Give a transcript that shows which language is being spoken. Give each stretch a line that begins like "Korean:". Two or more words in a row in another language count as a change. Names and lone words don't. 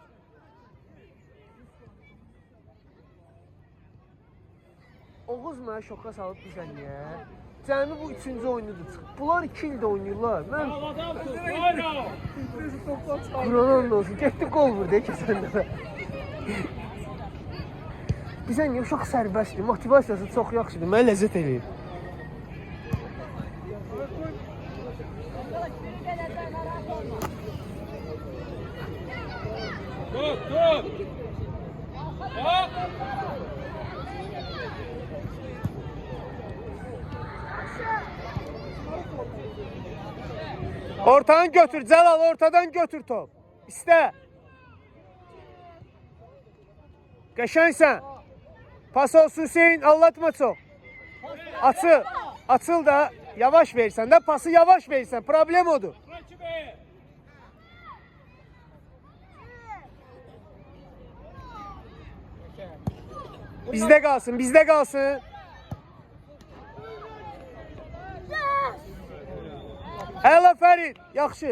Azerbaijani: Oğuz mənə şoka salıb bizə niyə? Cəmi bu 3-cü oyunudur çıxıb. Bunlar 2 ildə oynayırlar. Mən... Quranan olsun. Getdi qol vurdu keçən dəfə. Bizə niyə uşaq sərbəstdir, motivasiyası çox yaxşıdır. Mənə ləzzət eləyir. Dur. Ortadan götür Celal, ortadan götür top. İste. Qəşəngsən.
Turkish: Pas olsun Hüseyin, anlatma çok.
Azerbaijani: Açıl. Açıl da yavaş versən də, pası yavaş versən. Problem odur. Bizdə qalsın, bizdə qalsın. Əla Fərid, yaxşı.